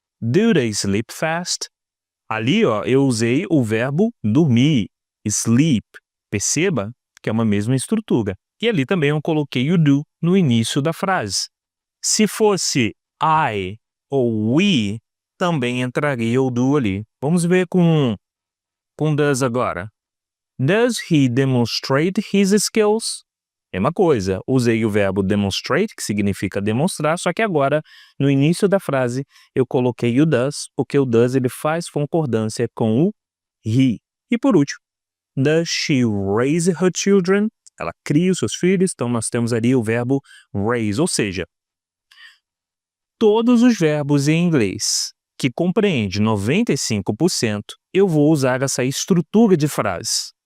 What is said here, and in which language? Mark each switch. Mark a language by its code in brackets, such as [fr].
[en] Do they sleep fast? [pt] Ali, ó, eu usei o verbo dormir, sleep. Perceba que é uma mesma estrutura. E ali também eu coloquei o do no início da frase. Se fosse I ou we, também entraria o do ali. Vamos ver com does agora. [en] Does he demonstrate his skills? [pt] É uma coisa, usei o verbo demonstrate, que significa demonstrar, só que agora, no início da frase, eu coloquei o does, porque o does ele faz concordância com o he. [en] E por último, does she raise her children? [pt] Ela cria os seus filhos, então nós temos ali o verbo raise, ou seja, todos os verbos em inglês que compreende 95%, eu vou usar essa estrutura de frase.